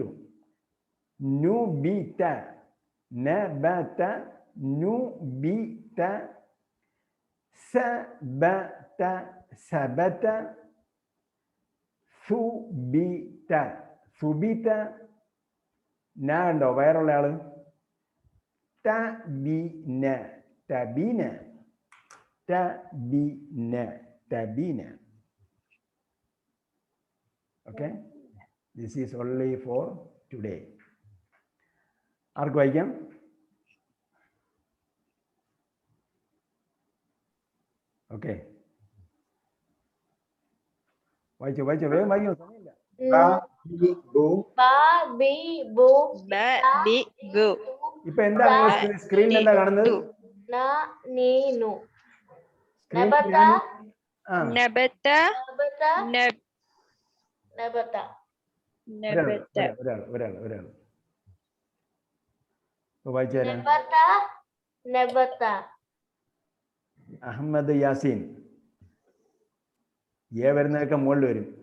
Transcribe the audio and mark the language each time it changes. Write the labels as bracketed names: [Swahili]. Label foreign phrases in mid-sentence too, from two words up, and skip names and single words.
[Malayalam] നു ബി ത, ന ബത്ത, നു ബി ത, സ ബ ത, സബത, സു ബി ത, സുബിത. ന ഉണ്ടോ? വയറുള്ള ആള്. ത ബി ന, തബീന, തബീന, തബീന. [English] Okay, this is only for today. [Malayalam] ആർക്ക് വായിക്കാം? ഓക്കെ, വായിച്ചോ വേഗം വായിക്കോ, സമയമില്ല. ba bi bu ba bi bu ബ ബി ബു ഇപ്പൊ എന്താ സ്ക്രീനിൽ എന്താ കാണുന്നത്? na ni nu സ്ക്രീനിൽ nabata നബത nabata നബ- nabata നബത ഒരാൾ വായിച്ചാരാ? nabata nabata അഹമ്മദ് യാസീൻ. ഏ വരുന്നതൊക്കെ മുകളിൽ വരും.